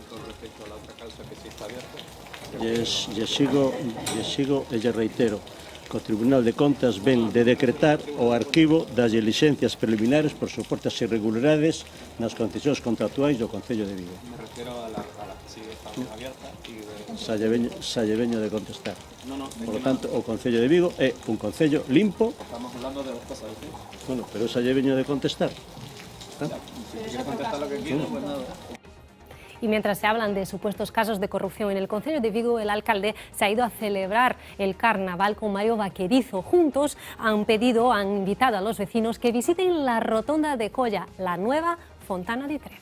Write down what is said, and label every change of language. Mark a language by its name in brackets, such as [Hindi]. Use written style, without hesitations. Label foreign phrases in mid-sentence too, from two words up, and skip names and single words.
[Galician] Lle sigo e lle reitero, que o Tribunal de Contas ven de decretar o arquivo das diligencias preliminares por suportas irregularidades nas concesións contractuais do Concello de Vigo. [Spanish] Me refiero a la que sigue abierta y de... [Galician] Xa lle veño de contestar. [Spanish] No, no. Por lo tanto, [Galician] o Concello de Vigo é un concello limpo. [Spanish] Estamos hablando de dos cosas, ¿sí? [Galician] Bueno, pero xa lle veño de contestar. [Spanish] Si quiere contestar lo que quiera, pues nada. Y mientras se hablan de supuestos casos de corrupción en el Concello de Vigo, el alcalde se ha ido a celebrar el carnaval con Mario Vaquerizo. Juntos han invitado a los vecinos que visiten la rotonda de Colla, la nueva Fontana di Trevi.